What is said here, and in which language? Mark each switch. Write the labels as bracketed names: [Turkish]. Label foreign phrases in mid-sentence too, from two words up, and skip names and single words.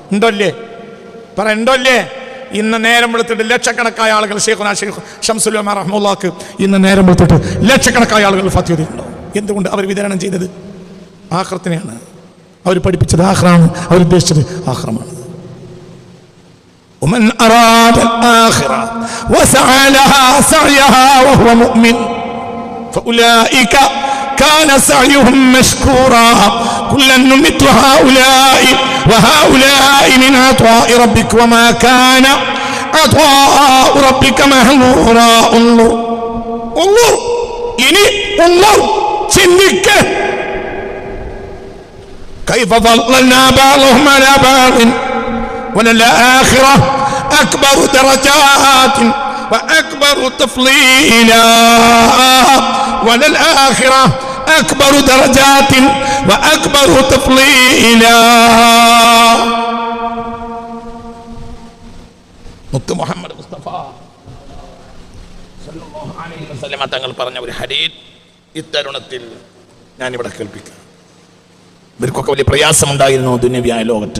[Malayalam] ഉണ്ടല്ലേ? ഉണ്ടല്ലേ? ഇന്ന് നേരം വെളുത്തിട്ട് ലക്ഷക്കണക്കായ ആളുകൾ ഷെയ്ഖുനാ ശംസുൽ ഉലമ റഹ്മത്തുള്ളാഹിക്ക് ഇന്ന് നേരം വെളുത്തിട്ട് ലക്ഷക്കണക്കായ ആളുകൾ ഫാത്തിഹ ചെയ്തിട്ടുണ്ടാവും. എന്തുകൊണ്ട്? അവർ വിതരണം ചെയ്തത് ആഖിറത്തിനെയാണ്. അവർ പഠിപ്പിച്ചത് ആഖിറാണ്, അവർ ഉദ്ദേശിച്ചത് ആഖിറമാണ്. [Arabic] ومن أراد الآخرة وسعى لها سعيها وهو مؤمن فأولئك كان سعيهم مشكورا كلا نمت هؤلاء وهؤلاء من عطاء ربك وما كان عطاء ربك محظورا. انظر [Malayalam] ഇനി ചിന്തിക്ക [Arabic] كيف فضلنا بعضهم على بعض وللآخرة أكبر درجات وأكبر تفضيلا وللآخرة أكبر درجات وأكبر تفضيلا. [Malayalam] മുത്ത് മുഹമ്മദ് മുസ്തഫ [Arabic] صلى الله عليه وسلم [Malayalam] തങ്ങൾ പറഞ്ഞ ഒരു ഹദീസ് ഇത്തരുണത്തിൽ ഞാനിവിടെ കേൾപ്പിക്കാം. ഇവർക്കൊക്കെ വലിയ പ്രയാസമുണ്ടായിരുന്നു ദുനിയാവിയായ ലോകത്ത്.